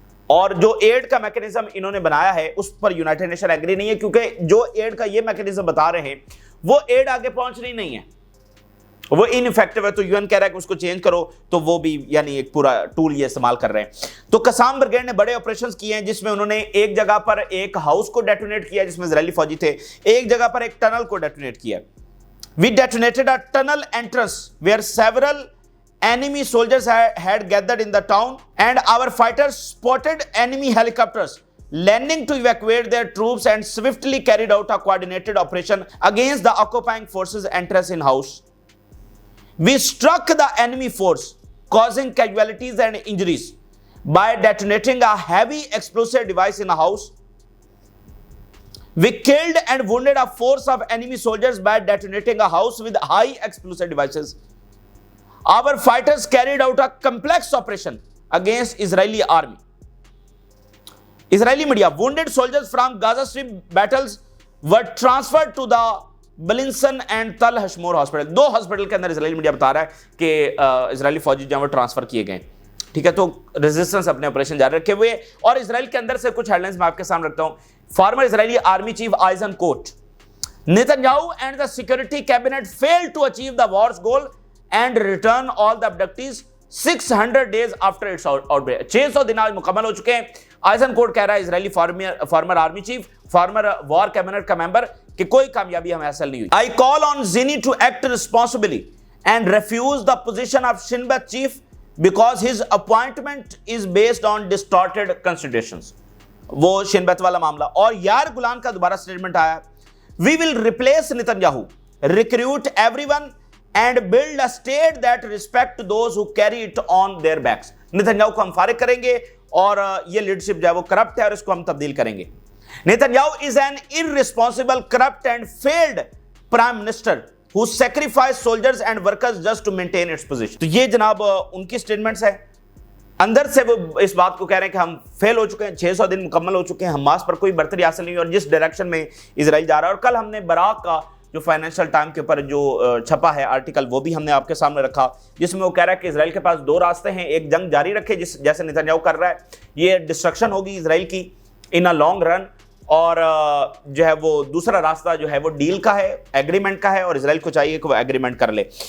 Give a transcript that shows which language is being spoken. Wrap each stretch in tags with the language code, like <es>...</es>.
<hi>और जो एड का मैकेनिज्म इन्होंने बनाया है उस पर यूनाइटेड नेशन एग्री नहीं है, क्योंकि जो एड का ये मैकेनिज्म बता रहे हैं वो एड आगे पहुंच रही नहीं है, वो इनइफेक्टिव है। तो यूएन कह रहा है कि उसको चेंज करो, तो वो भी यानी एक पूरा टूल ये इस्तेमाल कर रहे हैं। तो कसाम ब्रिगेड ने बड़े ऑपरेशंस किए हैं, जिसमें उन्होंने एक जगह पर एक हाउस को डेटोनेट किया जिसमें इजरायली फौजी थे, एक जगह पर एक टनल को डेटोनेट किया।</hi> <en>We detonated a tunnel entrance where several enemy soldiers had gathered in the town, and our fighters spotted enemy helicopters landing to evacuate their troops and swiftly carried out a coordinated operation against the occupying forces entrance in house. We struck the enemy force, causing casualties and injuries by detonating a heavy explosive device in a house. We killed and wounded a force of enemy soldiers by detonating a house with high explosive devices. Our fighters carried out a complex operation against Israeli army. Israeli media: wounded soldiers from Gaza Strip battles were transferred to the Blinson and Tal Hashmor hospital.</en> <hi>2 hospital के अंदर Israeli media बता रहा है कि Israeli फौजी जो है transfer किए गए। ठीक है, तो रेजिस्टेंस अपने ऑपरेशन जारी रखे हुए। और इजराइल के अंदर से कुछ हेडलाइंस मैं आपके सामने रखता हूं।</hi> <en>Former Israeli army chief Eisenkot: Netanyahu and the security cabinet failed to achieve the war's goal and return all the abductees 600 days after its outbreak.</en> <hi>600 दिन आज मुकम्मल हो चुके हैं। आइजन कोट कह रहा है, Israeli farmer army chief, farmer war cabinet का मेंबर, कि कोई कामयाबी हमें हासिल नहीं हुई।</hi> <en>I call on Zini to act responsibly and refuse the position of Shin Bet chief because his appointment is based on distorted considerations.</en> <hi>वो शिनबेत वाला मामला। और यार गुलान का दोबारा स्टेटमेंट आया,</hi> <en>We will replace Netanyahu, recruit everyone and build a state that respect those who carry it on their backs.</en> <hi>Netanyahu को हम फारिग करेंगे और ये लीडरशिप जो है वो करप्ट है और इसको हम तब्दील करेंगे।</hi> <en>Netanyahu is an irresponsible, corrupt and failed prime minister who sacrificed soldiers and workers just to maintain its position.</en> <hi>तो ये जनाब उनकी स्टेटमेंट्स है। अंदर से वो इस बात को कह रहे हैं कि हम फेल हो चुके हैं, 600 दिन मुकम्मल हो चुके हैं, हमास पर कोई बढ़तरी हासिल नहीं हुई और जिस डायरेक्शन में इजराइल जा रहा है। और कल हमने बराक का जो फाइनेंशियल टाइम के ऊपर जो छपा है आर्टिकल, वो भी हमने आपके सामने रखा, जिसमें वो कह रहा है कि इजराइल के पास 2 रास्ते हैं। एक, जंग जारी रखे जैसे नेतन्याहू कर रहा है, ये डिस्ट्रक्शन होगी इजराइल की</hi> <en>in a long run,</en> <hi>और जो है वो दूसरा रास्ता जो है वो डील का है, एग्रीमेंट का है, और इजराइल को चाहिए कि वो एग्रीमेंट कर ले।</hi>